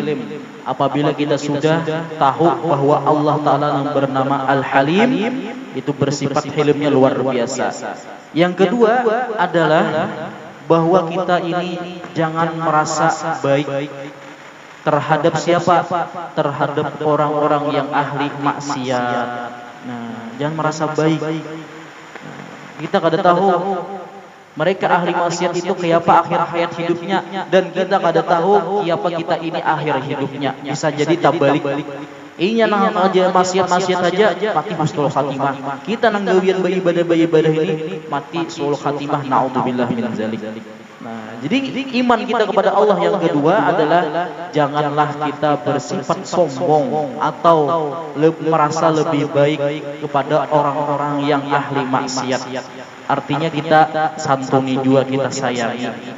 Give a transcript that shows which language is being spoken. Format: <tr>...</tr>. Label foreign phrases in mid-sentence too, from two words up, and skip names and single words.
<id>Apabila kita sudah tahu bahwa Allah Ta'ala yang bernama Al-Halim, itu bersifat hilmnya luar biasa. Yang kedua adalah bahwa kita ini jangan merasa baik terhadap siapa? Terhadap orang-orang yang ahli maksiat. Nah, jangan merasa baik.</id> <bjn>Kita kada tahu mereka ahli maksiat itu kiapa akhir hayat hidupnya, dan kita kada tahu kiapa kita ini akhir hidupnya. Bisa jadi tabalik. Inya nang aja maksiat aja mati</bjn> <ar>husnul khatimah.</ar> <bjn>Kita nang gawian beribadah ini mati</bjn> <ar>sul khatimah, naudzubillah min dzalik.</ar> <id>Nah, jadi iman kita kepada Allah yang kedua adalah janganlah kita bersifat sombong atau merasa lebih baik kepada orang-orang yang ahli maksiat. Artinya kita santuni juga, kita sayangi.</id>